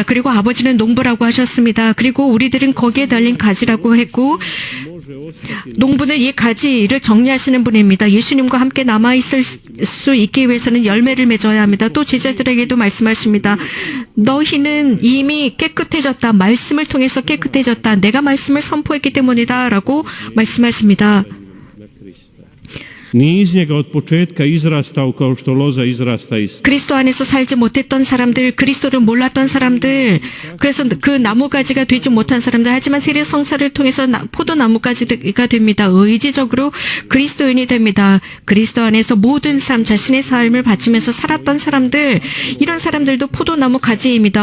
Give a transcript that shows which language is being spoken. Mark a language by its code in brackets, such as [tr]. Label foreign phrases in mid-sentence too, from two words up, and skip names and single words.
[ko] 그리고 아버지는 농부라고 하셨습니다. 그리고 우리들은 거기에 달린 가지라고 했고 농부는 이 가지를 정리하시는 분입니다. 예수님과 함께 남아있을 수 있기 위해서는 열매를 맺어야 합니다. 또 제자들에게도 말씀하십니다. 너희는 이미 깨끗해졌다. 말씀을 통해서 깨끗해졌다. 내가 말씀을 선포했기 때문이다. 라고 말씀하십니다. [sr] Nije iz njega od početka izrastao kao što loza izrasta iz. [ko] 그리스도 안에서 살지 못했던 사람들, 그리스도를 몰랐던 사람들, 그래서 그 나무가지가 되지 못한 사람들, 하지만 세례 성사를 통해서 포도나무가지가 됩니다. 의지적으로 그리스도인이 됩니다. 그리스도 안에서 모든 삶, 자신의 삶을 바치면서 살았던 사람들, 이런 사람들도 포도나무 가지입니다.